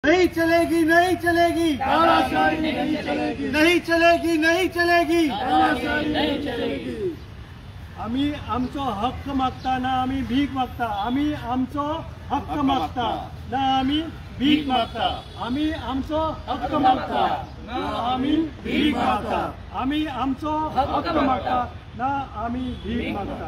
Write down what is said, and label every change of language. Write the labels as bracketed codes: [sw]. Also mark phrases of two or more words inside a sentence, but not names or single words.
[hi] नहीं चलेगी, नहीं चलेगी, नहीं चलेगी, नहीं चलेगी। [kok] आम्ही आमचो हक्क मागता ना आम्ही भीक मागता। आम्ही आमचो हक्क मागता ना आम्ही भीक मागता। आम्ही आमचो हक्क मागता ना आम्ही भीक मागता। आम्ही आमचो हक्क मागता ना आम्ही भीक मागता।